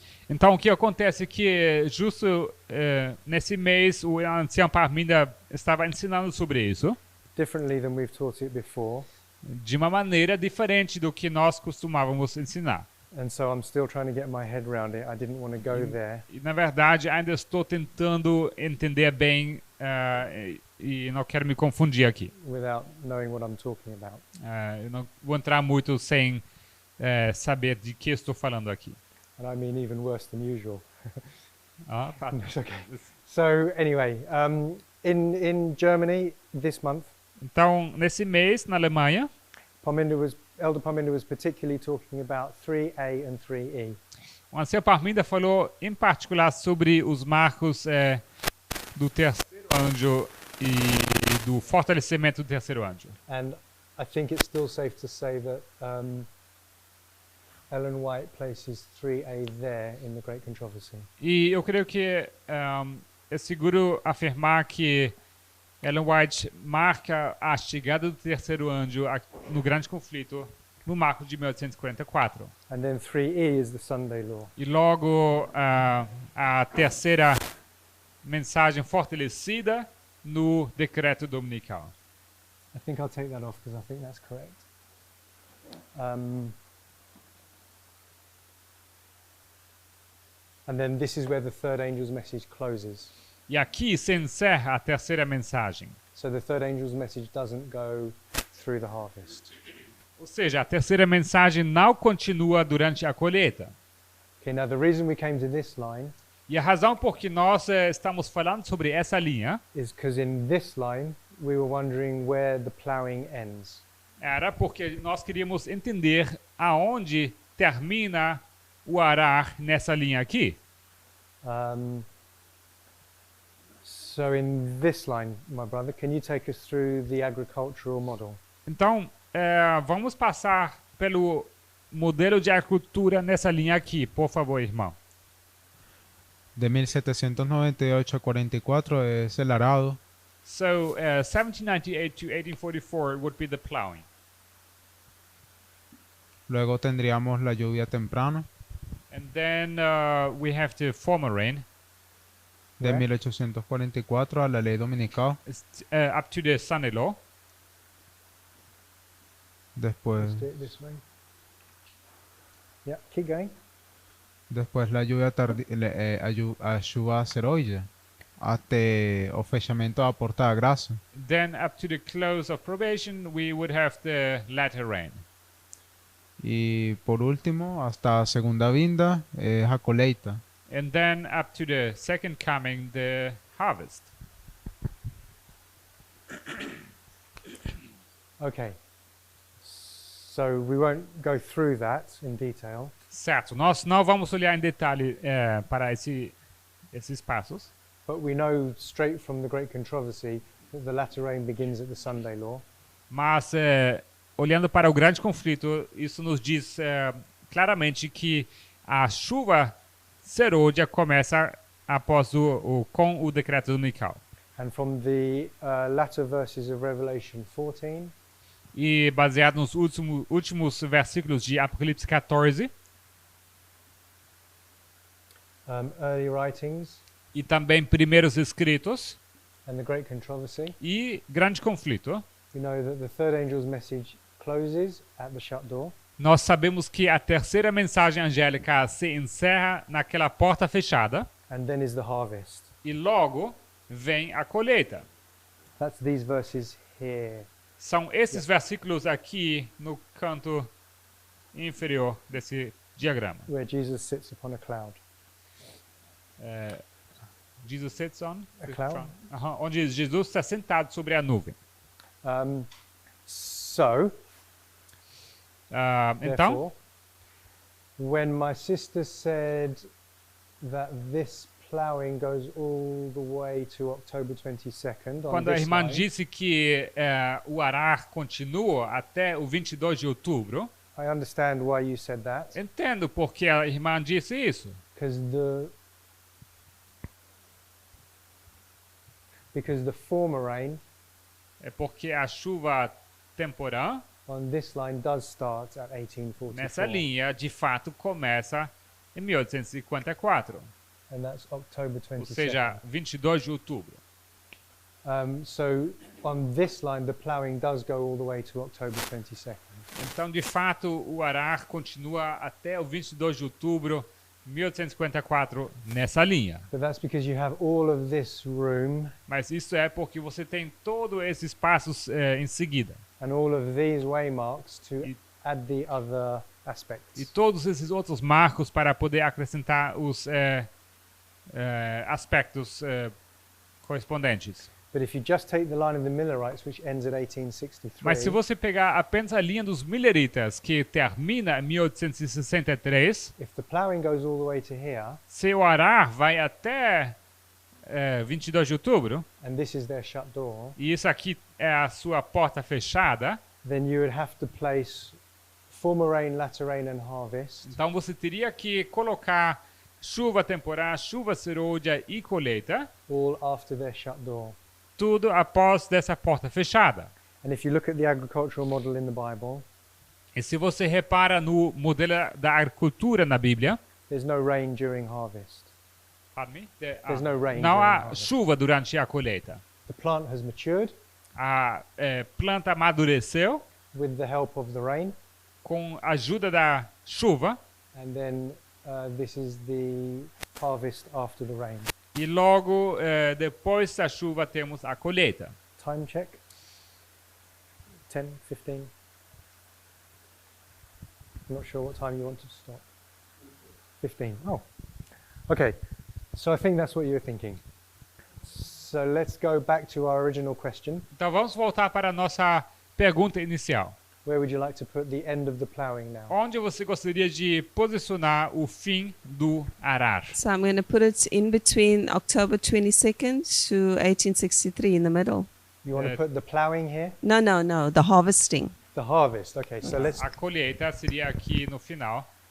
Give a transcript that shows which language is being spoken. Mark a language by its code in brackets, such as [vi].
[pt] Então, o que acontece é que, justo nesse mês, o ancião Parminder estava ensinando sobre isso, [en] differently than we've taught it before. [pt] de uma maneira diferente do que nós costumávamos ensinar. [en] And so I'm still trying to get my head around it. I didn't want to go there. [pt] E na verdade ainda estou tentando entender bem e não quero me confundir aqui. [en] Without knowing what I'm talking about. [pt] Eu não vou entrar muito sem saber de que estou falando aqui. [en] And I mean even worse than usual. [pt] Ah, tá. [en] It's okay. So anyway, in Germany this month, [pt] Então, nesse mês, na Alemanha, [en] Elder Parminder was particularly talking about 3A and 3E. [pt] o ancião Parminder falou em particular sobre os marcos do terceiro anjo e do fortalecimento do terceiro anjo. [en] And I think it's still safe to say that Ellen White places 3A there in the Great Controversy. [pt] E eu creio que é seguro afirmar que Ellen White marca a chegada do terceiro anjo no grande conflito no marco de 1844. [en] And then 3E is the Sunday law. [pt] E logo a terceira mensagem fortalecida no decreto dominical. [en] I think I'll take that off because I think that's correct. And then this is where the third angel's message closes. [pt] E aqui se encerra a terceira mensagem. [en] So the third angel's message doesn't go through the harvest. [pt] Ou seja, a terceira mensagem não continua durante a colheita. [en] Okay, now the reason we came to this line [pt] E a razão por que nós estamos falando sobre essa linha [en] is because in this line we were wondering where the plowing ends. [pt] era porque nós queríamos entender aonde termina o arar nessa linha aqui. [en] So in this line, my brother, can you take us through the agricultural model? [pt] Então, vamos passar pelo modelo de agricultura nessa linha aqui, por favor, irmão. [es] De 1798 a 44 es el arado. [en] So, 1798 to 1844 would be the plowing. [es] Luego tendríamos la lluvia temprana [en] And then we have the former rain, [es] de [en] Right. [es] 1844 a la ley dominical. [en] up to the Sunday law. [es] Después, [en] Let's do it this way. Yeah, keep going. [es] después la lluvia [pt] a chuva seroide até o fechamento da porta da graça. [en] Then up to the close of probation, we would have the latter rain. [es] Y por último, hasta [pt] a segunda vinda [es] es [pt] a colheita. [en] And then up to the second coming, the harvest. Okay. So we won't go through that in detail, [pt] Certo, nós não vamos olhar em detalhe para esses passos, [en] but we know straight from the Great Controversy that the latter rain begins at the Sunday law. [pt] mas olhando para o grande conflito, isso nos diz claramente que a chuva serôdia começa após com o decreto dominical. [en] And from the latter verses of Revelation 14, [pt] E baseado nos últimos versículos de Apocalipse 14, [en] early writings, [pt] e também primeiros escritos [en] and the Great Controversy, [pt] e grande conflito, [en] we know that the third angel's message closes at the shut door, [pt] nós sabemos que a terceira mensagem angélica se encerra naquela porta fechada [en] and then is the harvest. [pt] e logo vem a colheita. [en] That's these verses here. [pt] São esses versículos aqui no canto inferior desse diagrama. [en] Where Jesus sits upon a cloud. Jesus sits on A the cloud? [pt] throne. Onde Jesus está sentado sobre a nuvem. [en] So, [pt] Então, [en] therefore, when my sister said that this plowing goes all the way to October 22nd on [pt] quando a [en] this [pt] irmã [en] line, [pt] disse que o arar continua até o 22 de outubro, [en] I understand why you said that, [pt] entendo por que a irmã disse isso. [en] Because the former rain [pt] É porque a chuva temporã [en] on this line does start at 1844. [pt] nessa linha, de fato, começa em 1854, [en] And that's October [pt] ou [en] 22nd. [pt] seja, 22 de outubro. [en] So on this line, the ploughing does go all the way to October 22nd. [pt] Então, de fato, o arar continua até o 22 de outubro de 1854 nessa linha. [en] But that's because you have all of this room [pt] Mas isso é porque você tem todos esses passos em seguida. [en] and all of these waymarks to [pt] E- [en] add the other [pt] E [en] aspects. [pt] todos esses outros marcos para poder acrescentar os aspectos correspondentes. [en] But if you just take the line of the Millerites, which ends at 1863, [pt] Mas se você pegar apenas a linha dos Milleritas, que termina em 1863, [en] if the ploughing goes all the way to here, [pt] seu arar vai até 22 de outubro, [en] and this is their shut door, [pt] e isso aqui é a sua porta fechada, [en] then you would have to place former rain, latter rain, and harvest [pt] então você teria que colocar chuva temporal, chuva serôdia e colheita, [en] all after their shut door. [pt] tudo após dessa porta fechada. [en] And if you look at the agricultural model in the Bible, [pt] E se você repara no modelo da agricultura na Bíblia, [en] there's no rain during harvest. There's no rain [pt] não [en] harvest. [pt] chuva durante a colheita. [en] The plant has matured [pt] A planta amadureceu [en] with the help of the rain, [pt] com a ajuda da chuva [en] and then this is the harvest after the rain. [pt] e logo depois da chuva temos a colheita. [en] Time check. 10, 15. I'm not sure what time you want to stop. 15. Oh. Okay. So I think that's what you were thinking. So let's go back to our original question. [pt] Então vamos voltar para a nossa pergunta inicial. [en] Where would you like to put the end of the ploughing now? [pt] Onde você gostaria de posicionar o fim do arar? [en] So I'm going to put it in between October 22nd to 1863 in the middle. You want to put the ploughing here? No, no, no, the harvesting. The harvest. Okay. So let's. [pt] A colheita seria aqui no final,